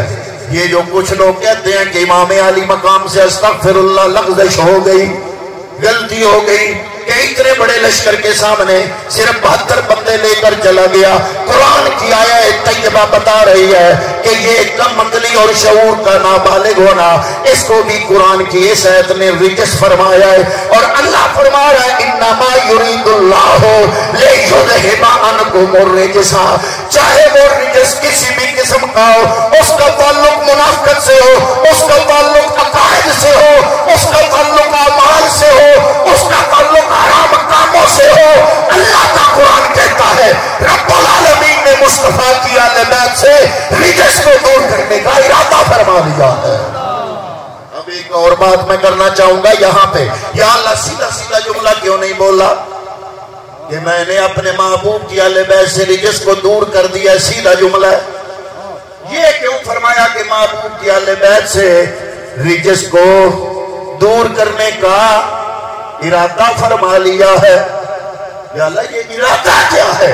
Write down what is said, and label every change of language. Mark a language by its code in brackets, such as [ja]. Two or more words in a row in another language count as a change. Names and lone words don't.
[ur] یہ جو کچھ لوگ کہتے ہیں کہ امام عالی مقام سے استغفراللہ لغزش ہو گئی، غلطی ہو گئی کہ اتنے بڑے لشکر کے سامنے صرف 72 بندے لے کر چلا گیا. قرآن کی آیت طیبہ بتا رہی ہے کہ یہ کم عقلی اور شعور کا نابالغ ہونا، اس کو بھی قرآن کی اس آیت نے رجس فرمایا ہے. اور اللہ فرما رہا ہے [ar] إنما يريد الله ليذهب عنكم الرجس. [ur] چاہے وہ رجس کسی بھی قسم کا ہو، اس کا تعلق منافقت سے ہو، اس کا تعلق عقائد سے ہو، اس کا تعلق اعمال سے ہو، اس کا تعلق حرام کاموں سے ہو، اللہ کا قرآن کہتا ہے [ar] رب العالمین [ur] نے مصطفیٰ کی آل بیت سے رجس کو دور کرنے کا ارادہ فرما لیا ہے. اب ایک اور بات میں کرنا چاہوں گا یہاں پہ، یا اللہ سیدھا سیدھا جملہ کیوں نہیں بولا? کہ میں نے اپنے محبوب کی اہل بیت سے رجس کو دور کر دیا، سیدھا جملہ ہے۔ یہ کیوں فرمایا کہ محبوب کی اہل بیت سے رجس کو دور کرنے کا ارادہ فرما لیا ہے؟ یا اللہ یہ ارادہ کیا ہے؟